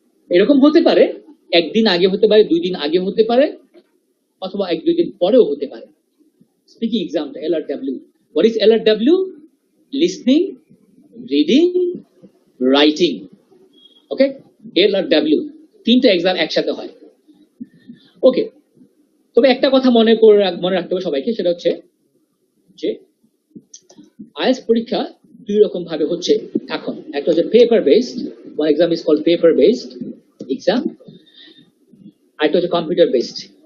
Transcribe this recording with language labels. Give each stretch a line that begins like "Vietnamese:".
Bangla: এরকম হতে পারে, একদিন আগে হতে পারে, 2 দিন আগে হতে পারে, অথবা 1-2 দিন পরেও হতে পারে। স্পিকিং এক্সামটা LRW।
English: What is LRW? Listening, reading, writing.
Bangla: Okay, LRW 3টা এক্সাম একসাথে হয়। ওকে, তবে একটা কথা মনে রাখতে হবে সবাইকে, সেটা হচ্ছে যে আইএলটিএস পরীক্ষা 2 রকম ভাবে হচ্ছে এখন। একটা হচ্ছে paper based,
English: one exam is called paper based exam,
Bangla: আর একটা হচ্ছে কম্পিউটার বেসড।